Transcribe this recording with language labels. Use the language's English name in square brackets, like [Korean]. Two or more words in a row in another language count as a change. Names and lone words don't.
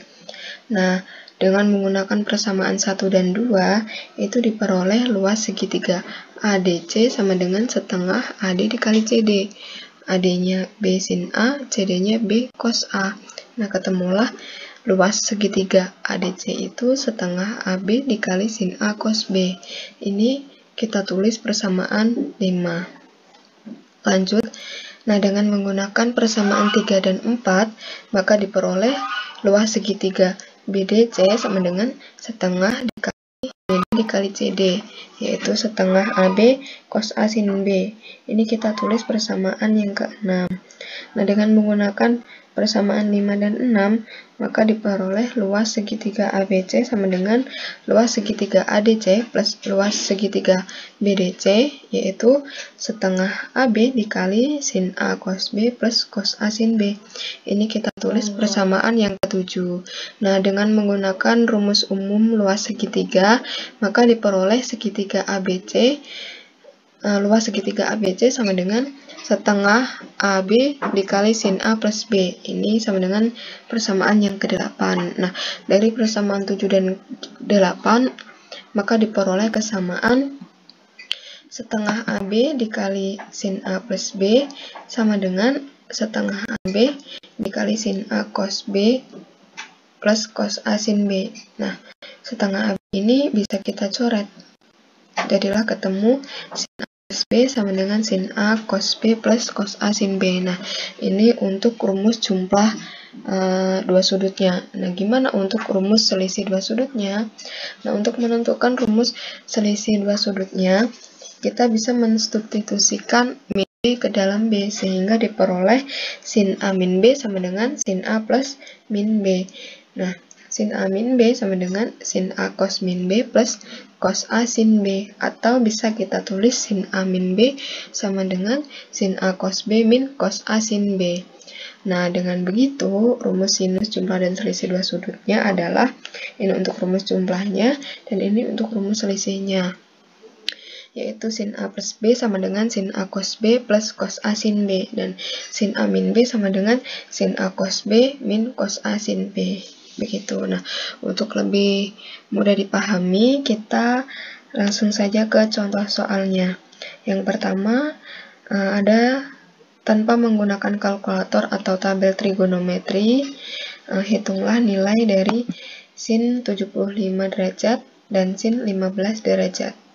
[Indonesian] Nah, dengan menggunakan persamaan 1 dan 2, itu diperoleh luas segitiga ADC sama dengan setengah AD dikali CD. AD-nya B sin A, CD-nya B cos A. Nah, ketemulah luas segitiga ADC itu setengah AB dikali sin A cos B. Ini kita tulis persamaan 5. Lanjut. Nah, dengan menggunakan persamaan 3 dan 4, maka diperoleh luas segitiga BDC sama dengan setengah dikali BD dikali CD, yaitu setengah AB cos A sin B. Ini kita tulis persamaan yang ke-6. Nah, dengan menggunakan persamaan 5 dan 6, maka diperoleh luas segitiga ABC sama dengan luas segitiga ADC plus luas segitiga BDC, yaitu setengah AB dikali sin A cos B plus cos A sin B. Ini kita tulis persamaan yang ke-7. Nah, dengan menggunakan rumus umum luas segitiga, maka diperoleh segitiga ABC, luas segitiga ABC sama dengan setengah AB dikali sin A plus B. Ini sama dengan persamaan yang ke-8. Nah, dari persamaan 7 dan 8, maka diperoleh kesamaan setengah AB dikali sin A plus B sama dengan setengah AB dikali sin A cos B plus cos A sin B. Nah, setengah AB ini bisa kita coret. Jadilah ketemu sin A plus B sama dengan sin A cos B plus cos A sin B. Nah, ini untuk rumus jumlah dua sudutnya. Nah, gimana untuk rumus selisih dua sudutnya? Nah, untuk menentukan rumus selisih dua sudutnya, kita bisa mensubstitusikan min B ke dalam B, sehingga diperoleh sin A min B sama dengan sin A plus min B. Nah, sin A min B sama dengan sin A cos min B plus cos A sin B. Atau bisa kita tulis sin A min B sama dengan sin A cos B min cos A sin B. Nah, dengan begitu, rumus sinus, jumlah, dan selisih dua sudutnya adalah ini untuk rumus jumlahnya, dan ini untuk rumus selisihnya, yaitu sin A plus B sama dengan sin A cos B plus cos A sin B, dan sin A min B sama dengan sin A cos B min cos A sin B. Begitu. Nah, untuk lebih mudah dipahami, kita langsung saja ke contoh soalnya. Yang pertama, ada tanpa menggunakan kalkulator atau tabel trigonometri, hitunglah nilai dari sin 75 derajat dan sin 15 derajat.